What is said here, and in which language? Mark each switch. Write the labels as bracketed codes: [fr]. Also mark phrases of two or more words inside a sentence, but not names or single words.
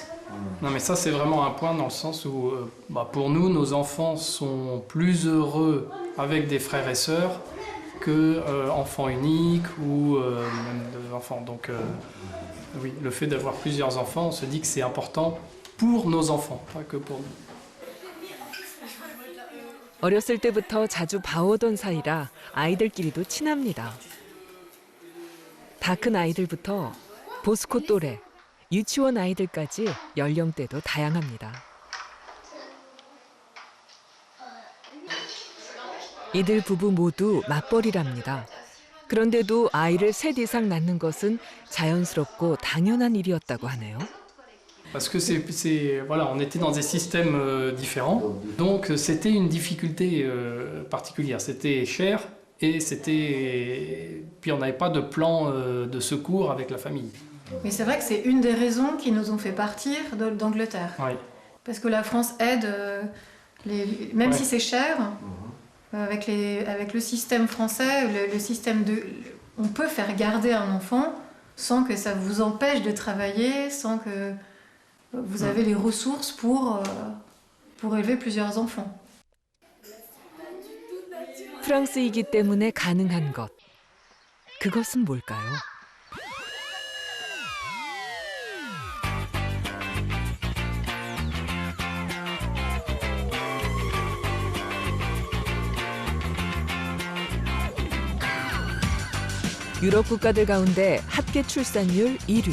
[fr] Non mais ça c'est vraiment un point dans le sens où pour nous, nos enfants sont plus heureux avec des frères et sœurs que enfants uniques ou même deux enfants. Donc oui, le fait d'avoir plusieurs enfants, on se dit que c'est important pour nos enfants, pas que pour nous. [ko] 어렸을 때부터 자주 봐오던 사이라 아이들끼리도 친합니다. 다 큰 아이들부터 보스코 또래, 유치원 아이들까지 연령대도 다양합니다. 이들 부부 모두 맞벌이랍니다. 그런데도 아이를 셋 이상 낳는 것은 자연스럽고 당연한 일이었다고 하네요. [fr] Parce que voilà, on était dans des systèmes différents, donc c'était une difficulté particulière. C'était cher et puis on n'avait pas de plan de secours avec la famille. Mais c'est vrai que c'est une des raisons qui nous ont fait partir d'Angleterre. Oui. Parce que la France aide, même si c'est cher, avec le système français, le système on peut faire garder un enfant sans que ça vous empêche de travailler, sans que vous avez les ressources pour élever plusieurs enfants. [ko] 프랑스이기 때문에 가능한 것. 그것은 뭘까요? 유럽 국가들 가운데 합계 출산율 1위.